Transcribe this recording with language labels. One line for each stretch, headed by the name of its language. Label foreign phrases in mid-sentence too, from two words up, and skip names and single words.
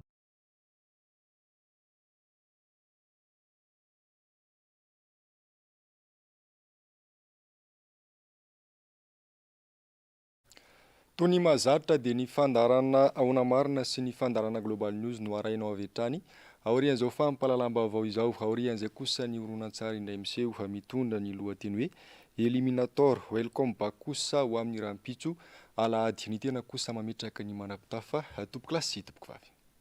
Malagasy: toy ny mahazatra dia ny fandarana ahona marina sy ny fandarana Global News no arainao avy hatrany aorian'izao fampahalalam-baovao izao aorian'izay kosa ny horonan-tsary indray miseho fa mitondra ny lohateny hoe eliminator welcome back kosa ho amin'ny rahampitso alahady ny tena kosa mametraka ny manam-pitafa tompoklasy tompoko vavy